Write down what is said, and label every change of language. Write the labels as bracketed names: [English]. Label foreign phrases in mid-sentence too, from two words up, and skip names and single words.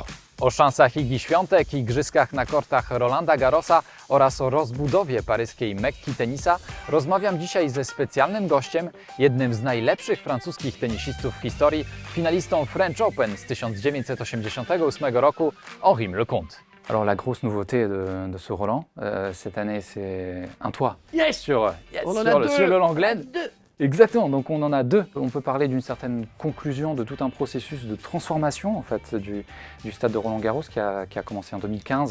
[Polish] O szansach Igi Świątek, igrzyskach na kortach Rolanda Garrosa oraz o rozbudowie paryskiej Mekki tenisa rozmawiam dzisiaj ze specjalnym gościem, jednym z najlepszych francuskich tenisistów w historii, finalistą French Open z 1988 roku, Henri Lecomte. [French] Alors la grosse nouveauté de ce Roland, cette année, c'est un toit. Sur On en a deux. le Lenglen. Exactement, donc on en a 2. On peut parler d'une certaine conclusion de tout un processus de transformation en fait, du stade de Roland-Garros qui a commencé en 2015.